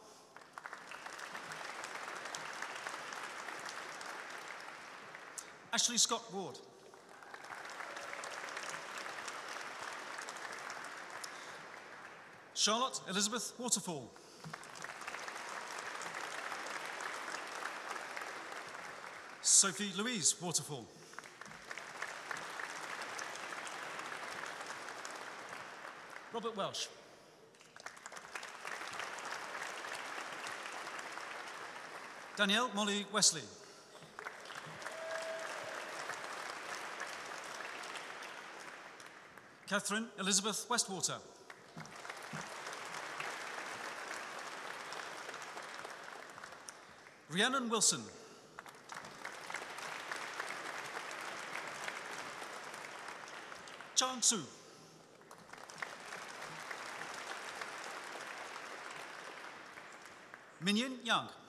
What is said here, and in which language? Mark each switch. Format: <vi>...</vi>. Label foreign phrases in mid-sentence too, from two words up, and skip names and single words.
<en>Ashley Scott Ward. Charlotte Elizabeth Waterfall. Sophie Louise Waterfall. Robert Welsh. Danielle Molly Wesley. Catherine Elizabeth Westwater. Rhiannon Wilson. Chang Su. Minyin Yang.</en>